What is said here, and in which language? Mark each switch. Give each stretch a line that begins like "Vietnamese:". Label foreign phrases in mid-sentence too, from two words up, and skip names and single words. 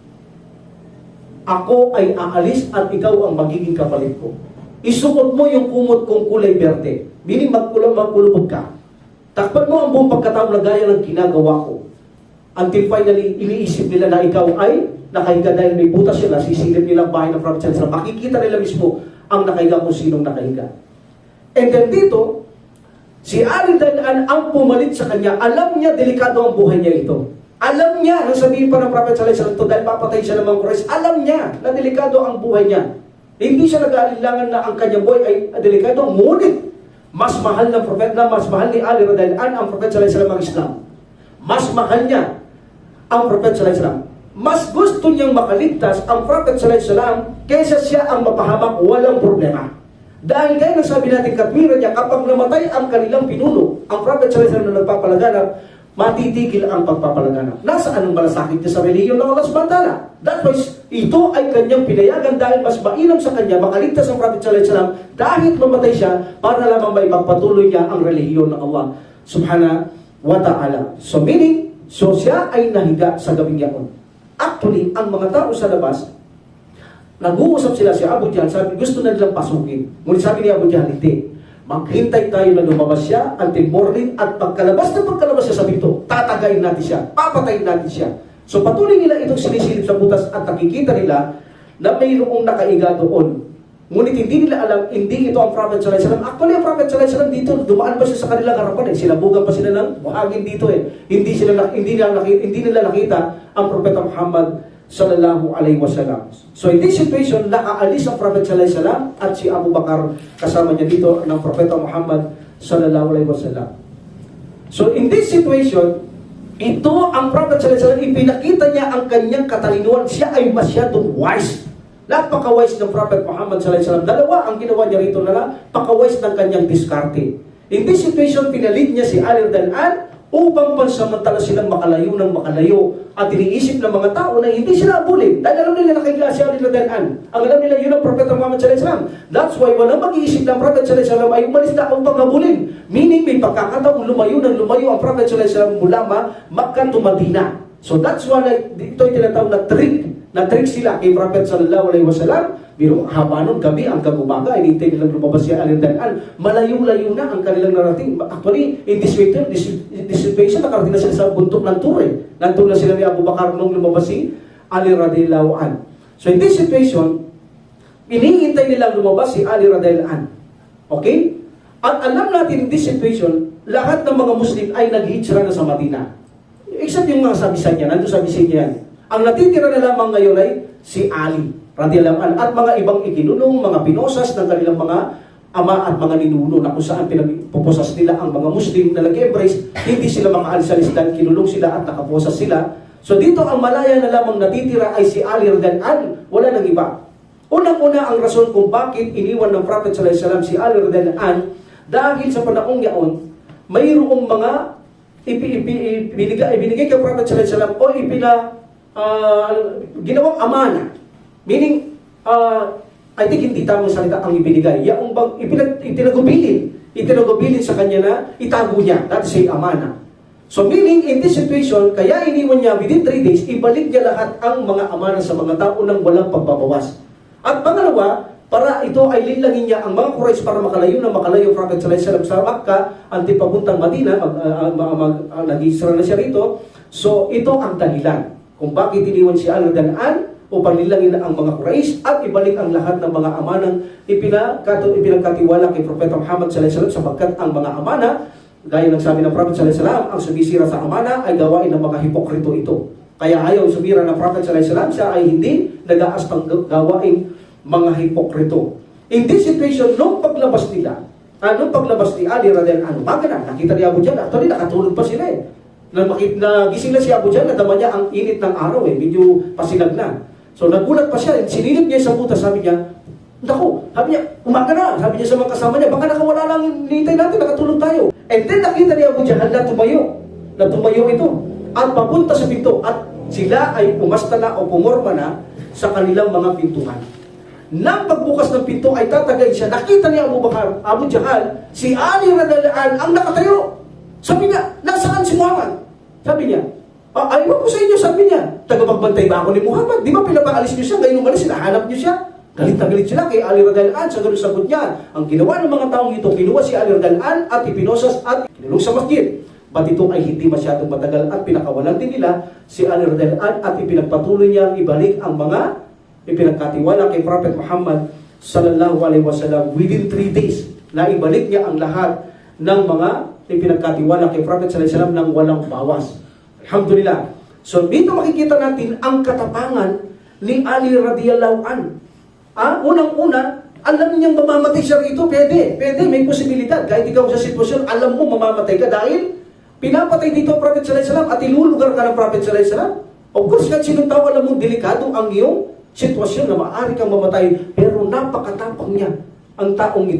Filipino: Ako ay aalis at ikaw ang magiging kapalit ko. Isuot mo yung kumot kong kulay berde. Meaning magkulubog ka. Takpan mo ang buong pagkatao na gaya ng ginagawa ko.
English: Until finally,
Filipino: iniisip nila na ikaw ay nakahiga dahil may butas sila, sisilip nila ang bahay ng Prophet
Arabic: صلى الله عليه وسلم.
Filipino: Makikita nila mismo ang nakahiga kung sinong nakahiga.
English: And then
Filipino: dito, si Ali dahil ang pumalit sa kanya, alam niya delikado ang buhay niya ito. Alam niya, nang sabihin pa ng Prophet
Arabic: صلى الله عليه وسلم
Filipino: ito, dahil papatay siya ng mga Quraysh, alam niya na delikado ang buhay niya. Hindi siya nag-aalinlangan na ang kanyang buhay ay delikado, ngunit mas mahal ng Prophet na mas mahal ni Ali
Arabic: رضي الله عنه
Filipino: ang Prophet
Arabic: صلى الله عليه وسلم
Filipino: ang Islam. Mas mahal niya ang Prophet
Arabic: صلى الله عليه وسلم.
Filipino: Mas gusto niyang makaligtas ang Prophet
Arabic: صلى الله عليه وسلم
Filipino: kaysa siya ang mapahamak, walang problema. Dahil gaya ng sabi natin katwiran niya, kapag namatay ang kanilang pinuno, ang Prophet
Arabic: صلى الله عليه وسلم
Filipino: na nagpapalaganap, matitigil ang pagpapalaganap. Nasaan ang malasakit niya sa relihiyon ng Allah
Arabic: سبحانه وتعالى?
English: That was,
Filipino: ito ay kanyang pinayagan dahil mas mainam sa kanya makaligtas ang Prophet
Arabic: صلى الله عليه وسلم
Filipino: dahil mamatay siya para lamang may pagpatuloy niya ang relihiyon ng Allah
Arabic: سبحانه وتعالى.
English: So meaning,
Filipino: so siya ay nahiga sa gabing yaon. Actually, ang mga tao sa labas, nag-uusap sila si Abu Jahl, sabi, gusto na nilang pasukin. Ngunit sabi ni Abu Jahl, hindi. Maghintay tayo na lumabas siya
English: until morning
Filipino: at pagkalabas siya sa pinto, tatagayin natin siya, papatayin natin siya. So patuloy nila itong sinisilip sa butas at nakikita nila na mayroong nakaiga doon. Ngunit hindi nila alam, hindi ito ang Prophet
Arabic: صلى الله عليه وسلم.
Filipino: Actually, ang Prophet
Arabic: صلى الله عليه وسلم
Filipino: dito, dumaan pa siya sa kanilang harapan eh. Sinabugan pa sila ng buhangin dito eh. Hindi nila nakita ang Propeta Muhammad
Arabic: صلى الله عليه وسلم.
English: So in this situation,
Filipino: nakaalis ang Prophet
Arabic: صلى الله عليه وسلم
Filipino: at si Abu Bakar kasama niya dito ng Propeta Muhammad
Arabic: صلى الله عليه وسلم.
English: So in this situation,
Filipino: ito ang Prophet
Arabic: صلى الله عليه وسلم,
Filipino: ipinakita niya ang kanyang katalinuhan. Siya ay masyadong wise. Napaka-wise ng Prophet Muhammad
Arabic: صلى الله عليه وسلم.
Filipino: Dalawa ang ginawa niya rito na napaka-wise ng kanyang diskarte.
English: In this situation,
Filipino: pinalit niya si Ali
Arabic: رضي الله عنه
Filipino: upang pansamantala silang makalayo ng makalayo at iniisip ng mga tao na hindi sila abulin dahil alam nila nakikila si Ali
Arabic: رضي الله عنه.
Filipino: Ang alam nila yun ang Propeta Muhammad
Arabic: صلى الله عليه وسلم.
English: That's why
Filipino: walang mag-iisip ng Prophet
Arabic: صلى الله عليه وسلم
Filipino: ay umalis na upang abulin. Meaning may pagkakataong lumayo ang Prophet
Arabic: صلى الله عليه وسلم
Filipino: mula Makkah to Madina.
English: So that's why
Filipino: ito ay tinatawag na trick sila kay Prophet
Arabic: صلى الله عليه وسلم.
Filipino: Biro haba nun, gabi hanggang umaga, inintay nilang lumabas si Ali
Arabic: رضي الله عنه.
Filipino: Malayo-layo na ang kanilang narating.
English: Actually, in this situation,
Filipino: nakarating na sila sa bundok ng Ture. Nandun na sila ni Abu Bakar nung lumabas si Ali
Arabic: رضي الله عنه.
English: So in this situation,
Filipino: iniintay nilang lumabas si Ali
Arabic: رضي الله عنه.
Filipino: Okay? At alam natin
English: in this situation,
Filipino: lahat ng mga Muslim ay naghihijra na sa Madina. Except yung mga sabisan niya, nandun sabisan niya yan. Ang natitira na lamang ngayon ay si Ali
Arabic: رضي الله عنه
Filipino: at mga ibang ikinulong, mga pinosas ng kanilang mga ama at mga ninuno na kung saan pinagpuposas nila ang mga Muslim na nag-embrace, hindi sila makaalis-alis dahil kinulong sila at nakaposas sila. So dito ang malaya na lamang natitira ay si Ali
Arabic: رضي الله عنه,
Filipino: wala nang iba. Unang-una ang rason kung bakit iniwan ng Prophet
Arabic: صلى الله عليه وسلم
Filipino: si Ali
Arabic: رضي الله عنه
Filipino: dahil sa panahong yaon, mayroong mga ibinigay kay Prophet
Arabic: صلى الله عليه وسلم
Filipino: o ginawang amana.
English: Meaning, I think
Filipino: hindi tamang salita ang ibinigay. Yung bang itinagubilin sa kanya na itago niya.
English: That's say
Filipino: amana.
English: So meaning, in this situation,
Filipino: kaya iniwan niya
English: within 3 days,
Filipino: ibalik niya lahat ang mga amana sa mga tao nang walang pagbabawas. At pangalawa, para ito ay lilangin niya ang mga Quraysh para makalayo Prophet
Arabic: صلى الله عليه وسلم
Filipino: sa Makkah, anti papuntang Madina, nag-Isra na siya rito. So ito ang dahilan kung bakit iniwan si Ali
Arabic: رضي الله عنه
Filipino: upang nilangin ang mga Quraysh at ibalik ang lahat ng mga amanang ipinagkatiwala kay Propeta Muhammad
Arabic: صلى الله عليه وسلم
Filipino: sapagkat ang mga amana, gaya ng sabi ng Prophet
Arabic: صلى الله عليه وسلم,
Filipino: ang sumisira sa amana ay gawain ng mga hipokrito ito. Kaya ayaw sumira ng Prophet
Arabic: صلى الله عليه وسلم,
Filipino: siya ay hindi nag-aastang gawain mga hipokrito.
English: In this situation,
Filipino: nung paglabas ni Ali
Arabic: رضي الله عنه,
Filipino: nakita ni Abu Jahl, actually nakatulog pa sila nagising na si Abu Jahl, nadama niya ang init ng araw medyo pasinag na. So nagulat pa siya, sinilip niya sa butas, sabi niya, sabi niya, umaga na, sabi niya sa mga kasama niya, baka nakawala lang, hinihintay natin, nakatulog tayo.
English: And then
Filipino: nakita ni Abu Jahl na tumayo ito, at papunta sa pinto, at sila ay umasta na o pumorma na sa kanilang mga pintuhan. Nang pagbukas ng pinto ay tatagay siya, nakita ni Abu Jahl, si Ali
Arabic: رضي الله عنه
Filipino: ang nakatayo. Sabi niya, nasaan si Muhammad? Sabi niya, ayaw ko sa inyo, sabi niya, tagapagbantay ba ako ni Muhammad? Di ba pinapaalis niyo siya? Ngayon umalis, hinahanap niyo siya. Galit na galit sila kay Ali
Arabic: رضي الله عنه.
Filipino: Sa ganun sagot niya, ang ginawa ng mga taong ito, kinuha si Ali
Arabic: رضي الله عنه
Filipino: at ipinosas at kinulong sa masjid. But ito ay hindi masyadong matagal at pinakawalan din nila si Ali
Arabic: رضي الله عنه
Filipino: at ipinagpatuloy niya ibalik ang mga ipinagkatiwala kay Prophet Muhammad
Arabic: صلى الله عليه وسلم
English: within 3 days
Filipino: na ibalik niya ang lahat ng mga ipinagkatiwala kay Prophet
Arabic: صلى الله عليه وسلم
Filipino: nang walang bawas. Alhamdulillah. So dito makikita natin ang katapangan ni Ali
Arabic: رضي الله عنه.
Filipino: Unang-una, alam niyang mamamatay siya rito, pwede, may posibilidad. Kahit ikaw sa sitwasyon, alam mo mamamatay ka dahil pinapatay dito ang Prophet
Arabic: صلى الله عليه وسلم
Filipino: at ilulugar ka ng Prophet
Arabic: صلى الله عليه وسلم.
English: Of course,
Filipino: kahit sinong tao, alam mo, delikado ang iyong sitwasyon na maaari kang mamatay, pero napakatapang niya ang taong ito.